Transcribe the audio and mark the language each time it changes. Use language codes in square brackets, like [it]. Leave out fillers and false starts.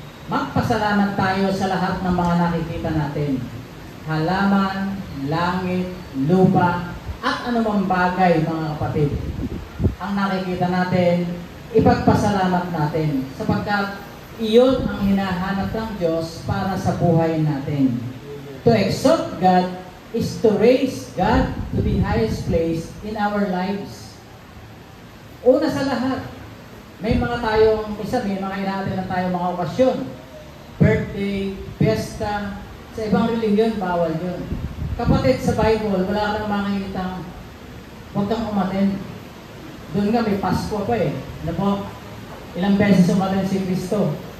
[tl] Magpasalamat tayo sa lahat ng mga nakikita natin. Halaman, langit, lupa, at anumang bagay, mga kapatid. Ang nakikita natin, ipagpasalamat natin sapagkat iyon ang hinahanap ng Diyos para sa buhay natin. [en] To exalt God is to raise God to the highest place in our lives. [tl] Una sa lahat, may mga inatin na tayong mga okasyon. Birthday, fiesta, sa ibang relihiyon, bawal yun. Kapatid, sa Bible, wala ka nang makikitang huwag kang umaten. Doon nga, may Pasko pa eh. Ano po? Ilang beses umaten si Kristo?